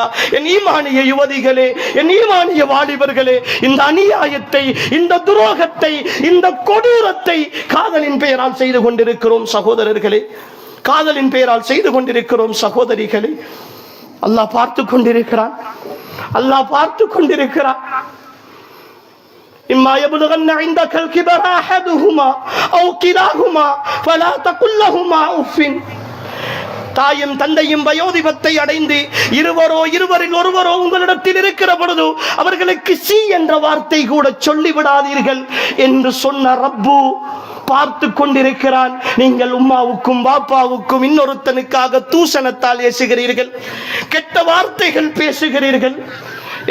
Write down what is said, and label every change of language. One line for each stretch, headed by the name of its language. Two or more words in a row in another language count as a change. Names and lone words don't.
Tamil: என் ஈமானிய யுவதிகளே, என் ஈமானிய வாலிபர்களே, இந்த அநியாயத்தை, இந்த துரோகத்தை, இந்த கொடூரத்தை காதலின் பெயரால் செய்து கொண்டிருக்கிறோம் சகோதரர்களே, காதலின் பெயரால் செய்து கொண்டிருக்கிறோம் சகோதரிகளே. அல்லாஹ் பார்த்து கொண்டிருக்கிறான், அல்லாஹ் பார்த்து கொண்டிருக்கிறான்.
Arabic: إما يبلغن عندك الكبر أحدهما أو كلاهما فلا تقل لهما أف.
Tamil: தாயும் தந்தையும் வயோதிபத்தை அடைந்து இருவரில் ஒருவரோ உங்களிடத்தில் இருக்கிற பொழுது அவர்களுக்கு சி என்ற வார்த்தை கூட சொல்லிவிடாதீர்கள் என்று சொன்ன ரப்பு பார்த்து கொண்டிருக்கிறான். நீங்கள் உம்மாவுக்கும் பாப்பாவுக்கும் இன்னொருத்தனுக்காக தூசணத்தால் ஏசுகிறீர்கள், கெட்ட வார்த்தைகள் பேசுகிறீர்கள்.